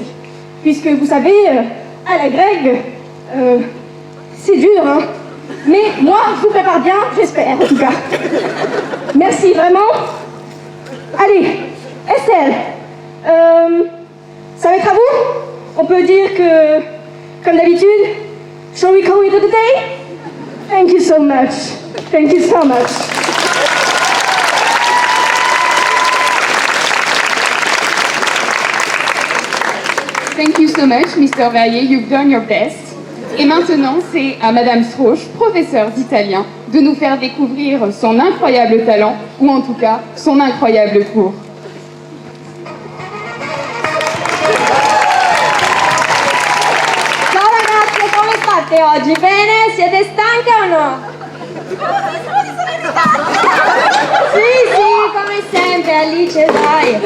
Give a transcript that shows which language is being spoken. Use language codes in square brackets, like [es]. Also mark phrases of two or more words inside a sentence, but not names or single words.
[fr] Puisque vous savez, à la grecque, c'est dur, hein. Mais moi, je vous prépare bien, j'espère, en tout cas. Merci, vraiment. Allez, Estelle, ça va être à vous? On peut dire que, comme d'habitude, [en] shall we call it a day? Thank you so much. Thank you so much. Thank you so much, Mr. Verrier, you've done your best. [fr] Et maintenant, c'est à Madame Strauch, professeure d'italien, de nous faire découvrir son incroyable talent, ou en tout cas, son incroyable cours. [it] Ciao ragazze, come state oggi? Bene? Siete stanche o no? Sì, come sempre, Alice, dai.